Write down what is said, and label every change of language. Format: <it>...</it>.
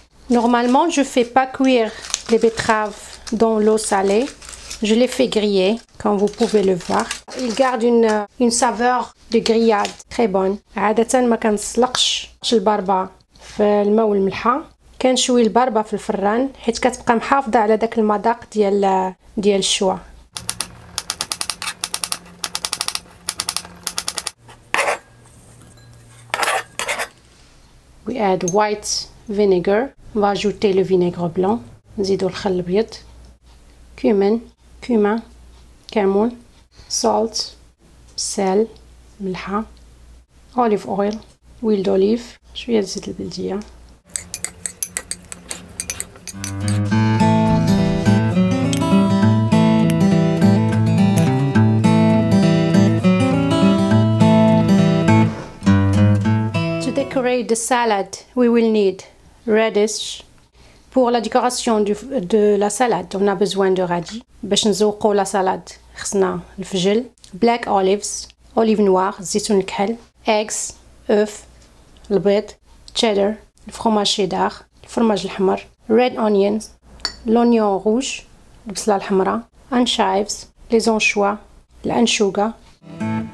<fr>Normalement, je fais pas cuire les betteraves dans l'eau salée. Je les fais griller, comme vous pouvez le voir. Il garde une saveur de grillade très bonne.</fr> <ar>عادة ما كنسلقش البربة في الماء والملحة. كنشوي البربة في الفران حيت كتبقى محافظة على داك المذاق ديال الشوا.</ar> <en>We add white vinegar.</en> <fr>On va ajouter le vinaigre blanc.</fr> <ar>نزيدو الخل الابيض.</ar> <en>cumin,</en> <ar>كمون,</ar> <en>salt,</en> <fr>sel,</fr> <ar>ملحة,</ar> <en>olive oil,</en> <fr>huile d'olive,</fr> <ar>شوية زيت البلدية.</ar> <en>To decorate the salad, we will need radish.</en> <fr>Pour la décoration de la salade, on a besoin de radis.</fr> <ar>باش نزوقو لا salade خصنا الفجل,</ar> <en>black olives,</en> <fr>olive noire,</fr> <ar>زيتون الكحل, eggs, œuf, البيض, cheddar, الفرماج شيدار, الفرماج الحمر,</ar> <en>red onions,</en> <fr>l'oignon rouge,</fr> <ar>البصلة الحمراء, enchives,</ar> <fr>les anchois,</fr> <ar>الأنشوجة.</ar>